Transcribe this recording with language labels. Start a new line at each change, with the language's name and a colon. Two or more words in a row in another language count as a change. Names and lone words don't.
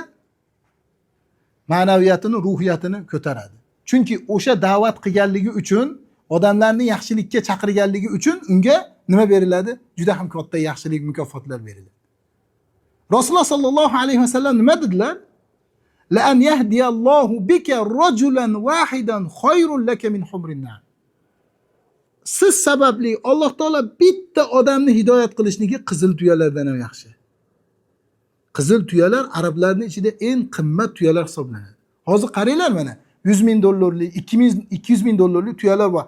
Uzbek: Ma'naviyatini, ruhiyatini ko'taradi. Chunki o'sha da'vat qilganligi uchun, odamlarni yaxshilikka chaqirganligi uchun unga nima beriladi? Juda ham katta yaxshilik mukofotlar beriladi. Rasululloh
Arabic: صلى الله عليه وسلم
Uzbek: nima dedilar?
Arabic: لأن يهدي الله بك رجلا واحدا خير لك من حمر النعم.
Uzbek: Siz sababli Alloh taolo bitta odamni hidoyat qilishligi qizil tuyalardan ham yaxshi. Qizil tuyalar arablarning ichida eng qimmat tuyalar hisoblanadi. Hozir qaranglar mana, 100 ming dollarlik, 200 ming dollarlik tuyalar bor.